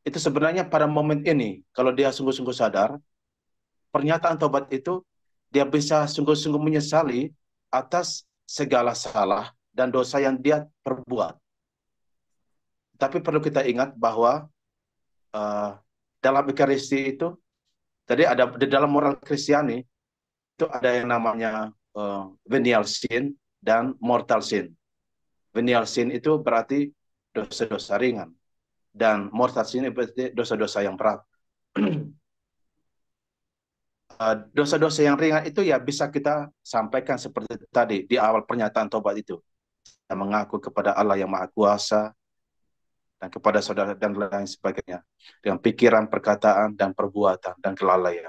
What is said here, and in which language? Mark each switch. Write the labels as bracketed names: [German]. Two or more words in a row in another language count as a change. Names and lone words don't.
[Indonesian] itu sebenarnya pada momen ini, kalau dia sungguh-sungguh sadar, pernyataan tobat itu dia bisa sungguh-sungguh menyesali atas segala salah dan dosa yang dia perbuat. Tapi perlu kita ingat bahwa uh, dalam Ekaristi itu, jadi ada di dalam moral Kristiani itu ada yang namanya [English] venial sin [Indonesian] dan [English] mortal sin. Venial sin [Indonesian] itu berarti dosa-dosa ringan, dan [English] mortal sin [Indonesian] itu berarti dosa-dosa yang berat. Dosa-dosa yang ringan itu ya bisa kita sampaikan seperti tadi di awal pernyataan tobat itu. Kita mengaku kepada Allah yang Maha Kuasa dan kepada saudara dan lain sebagainya dengan pikiran, perkataan, dan perbuatan dan kelalaian.